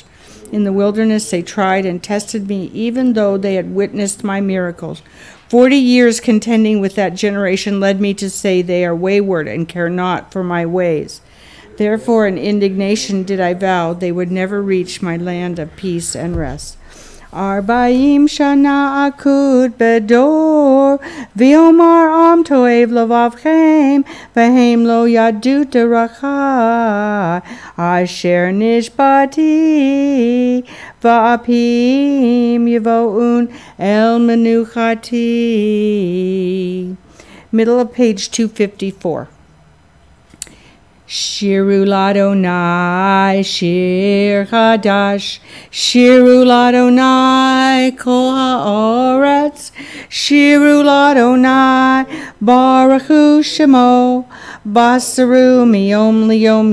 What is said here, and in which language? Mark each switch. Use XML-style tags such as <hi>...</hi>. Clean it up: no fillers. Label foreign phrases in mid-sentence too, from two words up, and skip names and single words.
<en>In the wilderness they tried and tested me, even though they had witnessed my miracles. 40 years contending with that generation led me to say they are wayward and care not for my ways. Therefore in indignation did I vow they would never reach my land of peace and rest.</en> <he>ארבעים שנה אקוט בדור, ויאמר עם תועי לבבכם, והם לא ידעו דרכי, אשר נשבעתי, באפי אם יבואון אל מנוחתי.</he> <en>Middle of page 254.</en> <he>שירו לה', שיר חדש, שירו לה', כל הארץ, שירו לה', ברכו שמו, בשרו מיום ליום</he>